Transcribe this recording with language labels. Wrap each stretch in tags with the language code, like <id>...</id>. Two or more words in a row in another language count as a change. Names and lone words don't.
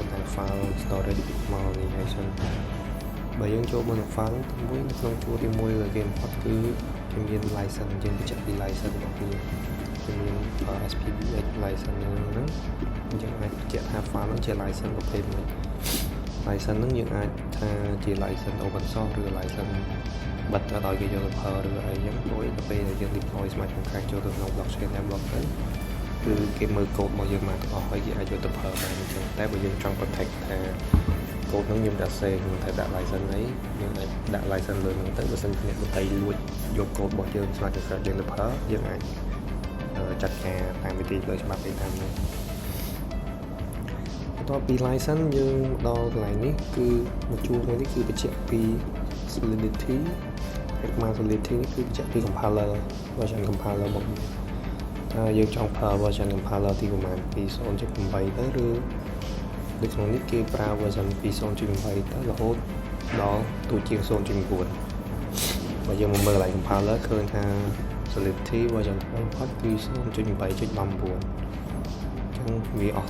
<km>តែ</km> <en>file storage</en> <km>មកនេះហើយសិនបើយើងចូលមកក្នុង file មួយក្នុងជួរទី1ដែលគេ import គឺគេមាន license យើងបញ្ជាក់ពី license របស់វាគេមាន SPDX license ហ្នឹងយើងអាចបញ្ជាក់ថា file ហ្នឹងជា license ប្រភេទមួយ license ហ្នឹងយើងអាចថាជា</km> <en>license open source</en> <km>ឬ license បិទឲ្យគេ យកទៅប្រើឬអីចឹងព្រោះទៅពេលដែលយើង</km> <en>deploy smart contract</en> <km>ចូលទៅក្នុង</km> <en>blockchain network</en> <km>ទៅគឺគេមើល code របស់យើងមកទាំងអស់ហើយគេអាចយកទៅប្រើបានអញ្ចឹងតែបើយើងចង់ protect ថា code ហ្នឹងខ្ញុំដាក់ save ខ្ញុំតែដាក់ license អីយើងអាចដាក់ license លើហ្នឹងទៅបើសិនជាអ្នកដទៃលួចយក code របស់យើង</km> <en>smart contract</en> <km>យើងទៅប្រើយើងអាចចាត់ការតាមវិធីផ្លូវច្បាប់តាមនេះ បន្ទាប់ពី license យើងដល់កន្លែងនេះគឺមួយជួរមួយនេះគឺបញ្ជាក់ពី</km> <en>solidity command utility</en> <km>នេះគឺចាក់ពី</km> <en>compiler version compiler</en> <km>មកថាយើងចង់ប្រើ</km> <en>version compiler</en> <km>ទីប្រហែល 2.0.8 ទៅឬដូចក្នុងនេះគេប្រើ version 2.0.8 ទៅរហូតដល់ទូជាង 0.9 បើយើងមកមើលកន្លែង compiler ឃើញថា</km> <en>Solidity version</en> <km>ថ្មីបំផុតគឺ 0.8.19 អញ្ចឹងវាអស់</km>